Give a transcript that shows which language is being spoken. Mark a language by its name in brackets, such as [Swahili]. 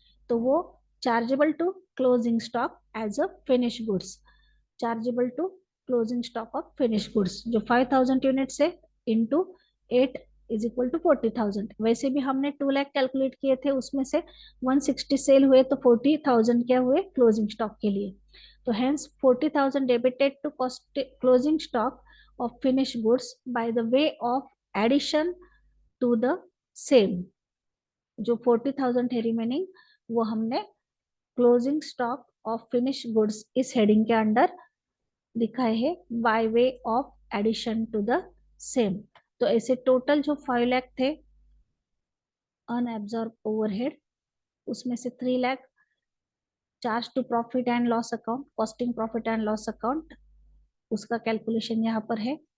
[English] तो वो chargeable to closing stock as a finish goods. Chargeable to closing stock of finish goods जो 5,000 units है into 8 is equal to 40,000. [Hindi] वैसे भी हमने 2 लाख कैलकुलेट किए थे उसमें से 160 सेल हुए तो 40,000 क्या हुए क्लोजिंग स्टॉक के लिए. [English] तो hence 40,000 debited to cost closing stock of finished goods by the way of addition to the same. [Hindi] जो 40,000 है रिमेनिंग, वो हमने closing stock of finish goods इस हेडिंग के अंडर दिखाए है [English] By way of addition to the same. [Hindi] तो ऐसे टोटल जो 5 लाख थे अनएब्जॉर्ब ओवरहेड, उसमें से 3 lakh charge to profit and loss account, costing profit and loss account, उसका कैलकुलेशन यहाँ पर है.